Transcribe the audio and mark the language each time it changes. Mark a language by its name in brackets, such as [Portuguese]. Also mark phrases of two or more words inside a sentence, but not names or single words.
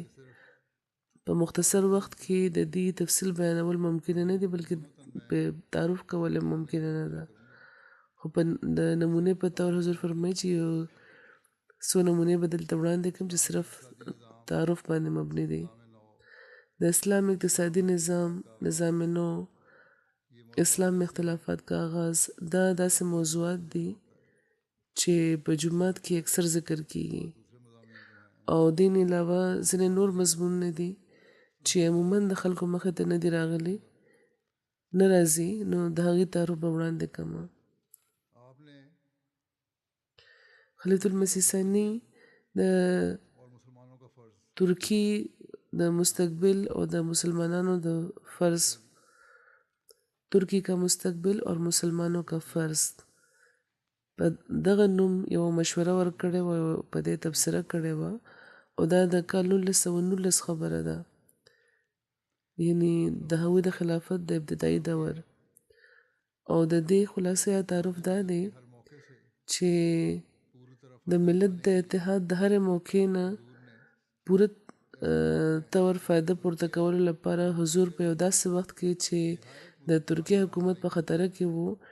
[Pashto] په مختصر وخت کې د دې تفصیل بیانول ممکن نه دي، بلکې په تعارف کول ممکن نه ده. خو په د نمونې په طور حضور فرمایي چې یو څو نمونې به دلته وړاندې کړم چې صرف تعارف باندې مبني دي. د اسلام اقتصادي نظام نو، [Urdu] اسلام میں اختلافات کا آغاز، [Pashto] دا داسې موضوعات دي چې په جومات کې اکثر ذکر کیږي او دین علاوه ځینې نور مضمونونه دي چې عموما د خلکو مخې ته نه دي راغلي، نه راځي، نو د هغې تعارف به وړاندې کړم. خلیفة المسیح ثانی د ترکی د مستقبل او د مسلمانانو د فرض، [Urdu] ترکی کا مستقبل اور مسلمانوں کا فرض، [Pashto] په دغه نوم یو مشوره ورکړې وه، په دې تبصره کړې وه او دا د کال 1919 خبره ده، یعنی د هغوی د خلافت د ابتدایي دور. او د دې خلاصه یا تعارف دا دی چې د ملت د اتحاد د هرې موقع نه پوره طور فایده پورته کولو لپاره حضور په یو داسې وخت کې چې د ترکیه حکومت په خطره کې وو